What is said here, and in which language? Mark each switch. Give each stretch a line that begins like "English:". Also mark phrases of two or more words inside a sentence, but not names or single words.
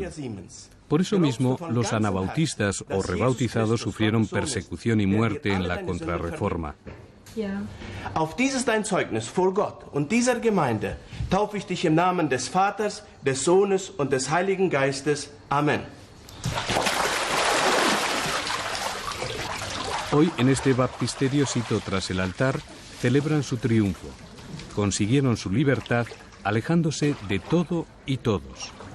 Spanish: Por eso mismo, los anabautistas o rebautizados sufrieron persecución y muerte en la Contrarreforma.
German: Auf dieses dein Zeugnis vor Gott und dieser Gemeinde taufe ich dich im Namen des Vaters, des Sohnes und des Heiligen Geistes.
Spanish: Amén. Hoy, en este baptisterio sito tras el altar, celebran su triunfo. Consiguieron su libertad alejándose de todo y todos.